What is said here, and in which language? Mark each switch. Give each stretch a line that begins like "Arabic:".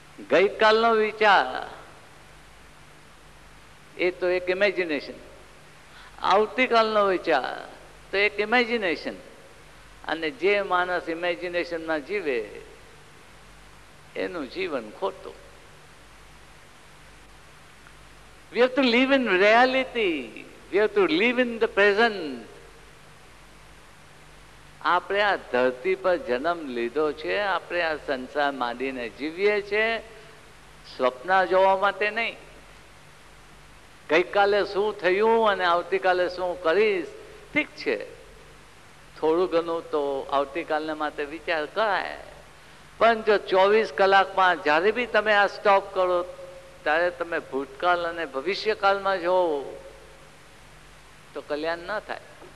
Gujarati: ગઈકાલનો વિચાર એ તો એક ઇમેજિનેશન, આવતીકાલનો વિચાર તો એક ઇમેજિનેશન, અને જે માણસ ઇમેજિનેશનમાં જીવે એનું જીવન ખોટું.
English: We have to live in reality. We have to live in the present.
Gujarati: આપણે આ ધરતી પર જન્મ લીધો છે, આપણે આ સંસાર માંડીને જીવીએ છીએ સ્વપ્ન જોવા માટે નહીં. ગઈકાલે શું થયું અને આવતીકાલે શું કરીશ, ઠીક છે, થોડું ઘણું તો આવતીકાલને માટે વિચાર કરાય, પણ જો 24 કલાકમાં જ્યારે બી તમે આ સ્ટોપ કરો ત્યારે તમે ભૂતકાળ અને ભવિષ્યકાળમાં જો તો કલ્યાણ ન થાય.